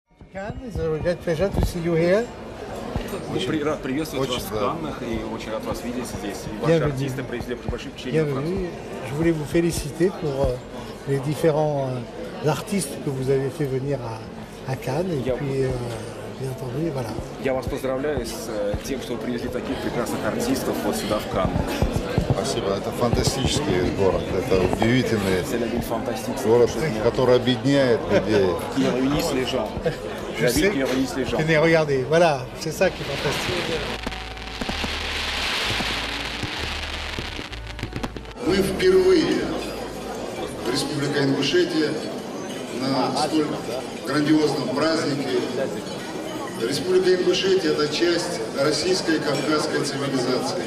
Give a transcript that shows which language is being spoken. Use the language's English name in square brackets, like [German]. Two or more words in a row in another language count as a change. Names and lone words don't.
[Russian] Очень рад приветствовать вас в Каннах и очень рад вас видеть здесь. И ваши артисты произвели большое впечатление на Францию. [French] Je voulais vous féliciter pour les différents artistes que vous avez fait venir à Cannes. Et puis, bien entendu, voilà. [Russian] Я вас поздравляю с тем, что вы привезли таких прекрасных артистов вот сюда, в Канны. Спасибо. Это фантастический город. Это удивительный [French] C'est la ville fantastique. [Russian] город, который объединяет людей. [French] Qui réunissent les gens. Je La sais. ville qui réunissent les gens. Tenez, regardez, voilà, c'est ça qui est fantastique. [Russian] Мы впервые в Республике Ингушетия на столь грандиозном празднике. Республика Ингушетия – это часть российской и кавказской цивилизации.